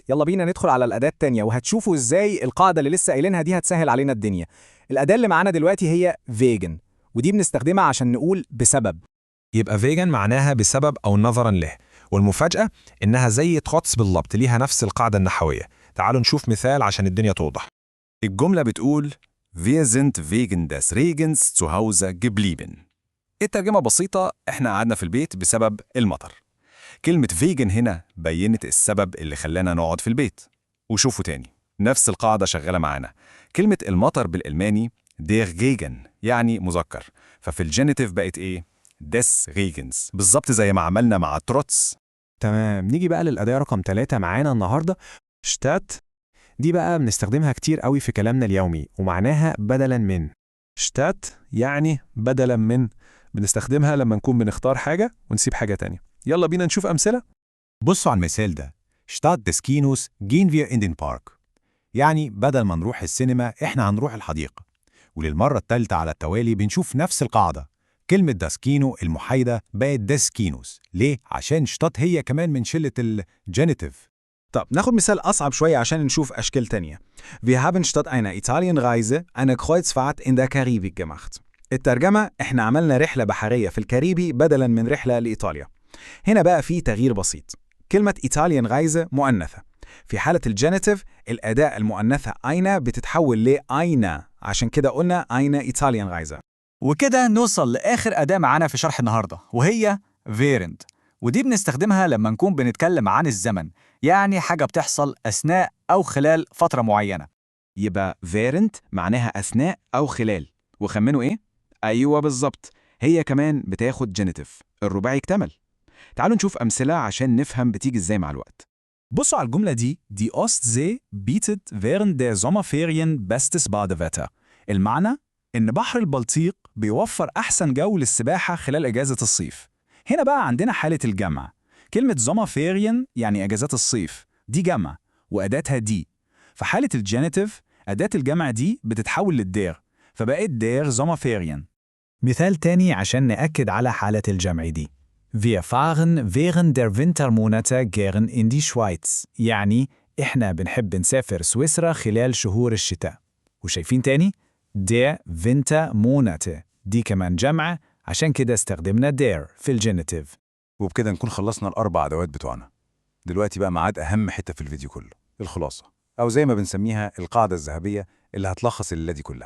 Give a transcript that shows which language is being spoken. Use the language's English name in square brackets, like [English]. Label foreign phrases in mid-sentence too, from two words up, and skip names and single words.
[Arabic] يلا بينا ندخل على الأداة التانية وهتشوفوا ازاي القاعدة اللي لسه قايلينها دي هتسهل علينا الدنيا. الأداة اللي معانا دلوقتي هي فيجن، ودي بنستخدمها عشان نقول بسبب. يبقى فيجن معناها بسبب أو نظرا له، والمفاجأة إنها زي تروتس بالضبط، ليها نفس القاعدة النحوية. تعالوا نشوف مثال عشان الدنيا توضح. [German] الجملة بتقول Wir sind wegen des Regens zu Hause geblieben. [Arabic] الترجمة بسيطة: إحنا قعدنا في البيت بسبب المطر. كلمة فيجن هنا بينت السبب اللي خلانا نقعد في البيت. وشوفوا تاني نفس القاعدة شغالة معانا. كلمة المطر بالألماني [German] der Regen [Arabic] يعني مذكر، ففي الجينيتيف بقت إيه؟ [German] des Regens، [Arabic] بالظبط زي ما عملنا مع تروتس. تمام، نيجي بقى للأداة رقم 3 معانا النهاردة، شتات. دي بقى بنستخدمها كتير قوي في كلامنا اليومي ومعناها بدلا من. شتات يعني بدلا من، بنستخدمها لما نكون بنختار حاجة ونسيب حاجة تانية. يلا بينا نشوف أمثلة. بصوا على المثال ده: [German] Statt des Kinos gehen wir in den Park. [Arabic] يعني بدل ما نروح السينما احنا هنروح الحديقة. وللمرة الثالثة على التوالي بنشوف نفس القاعدة. كلمة [German] das Kino [Arabic] المحايدة بقت [German] des Kinos. [Arabic] ليه؟ عشان شتات هي كمان من شلة الجينيتيف. طب ناخد مثال أصعب شوية عشان نشوف أشكال تانية. [German] Wir haben statt einer Italienreise eine Kreuzfahrt in der Karibik gemacht. [Arabic] الترجمة: احنا عملنا رحلة بحرية في الكاريبي بدلا من رحلة لإيطاليا. هنا بقى في تغيير بسيط. كلمة [German] Italien Reise [Arabic] مؤنثة. في حالة الجينيتيف الأداة المؤنثة أين بتتحول لأين، عشان كده قلنا [German] ein Italien Reise. [Arabic] وكده نوصل لآخر أداة معانا في شرح النهاردة، وهي فيرنت. ودي بنستخدمها لما نكون بنتكلم عن الزمن، يعني حاجة بتحصل أثناء أو خلال فترة معينة. يبقى فيرنت معناها أثناء أو خلال. وخمنوا إيه؟ أيوة بالظبط، هي كمان بتاخد جينيتيف، الرباعي اكتمل. تعالوا نشوف أمثلة عشان نفهم بتيجي إزاي مع الوقت. بصوا على الجملة دي: [German] Die Ostsee bietet während der Sommerferien bestes Badewetter. [Arabic] المعنى إن بحر البلطيق بيوفر أحسن جو للسباحة خلال إجازة الصيف. هنا بقى عندنا حالة الجمع. كلمة Sommerferien يعني إجازات الصيف، دي جمع وأداتها دي. في حالة الجينيتيف أداة الجمع دي بتتحول للدير، فبقت [German] der Sommerferien. [Arabic] مثال تاني عشان نأكد على حالة الجمع دي. [German] Wir fahren während der Wintermonate gern in die Schweiz. [Arabic] يعني إحنا بنحب نسافر سويسرا خلال شهور الشتاء. وشايفين تاني؟ [German] der Wintermonate [Arabic] دي كمان جمع، عشان كده استخدمنا der في الجينيتيف. وبكده نكون خلصنا الأربع أدوات بتوعنا. دلوقتي بقى ميعاد أهم حتة في الفيديو كله، الخلاصة، أو زي ما بنسميها القاعدة الذهبية اللي هتلخص الليلة دي كلها.